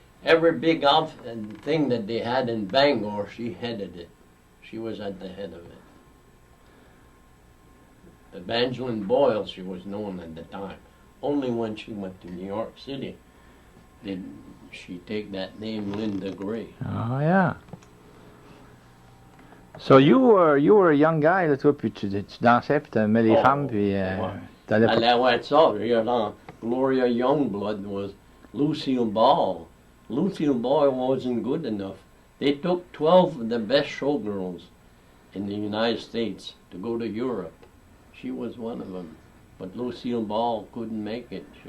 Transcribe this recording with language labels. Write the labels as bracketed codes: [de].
[en] Every big outfit and thing that they had in Bangor, she headed it. She was at the head of it. Evangeline Boyle, she was known at the time. Only when she went to New York City did she take that name, Linda Gray. Oh, yeah. So you were a young guy, [fr] là, toi, puis tu dansais, puis t'aimais les femmes, puis t'allais pas... Allait voir ça. [en] Gloria Youngblood was Lucille Ball. Lucille Ball wasn't good enough. They took 12 of the best showgirls in the United States to go to Europe. She was one of them. But Lucille Ball couldn't make it.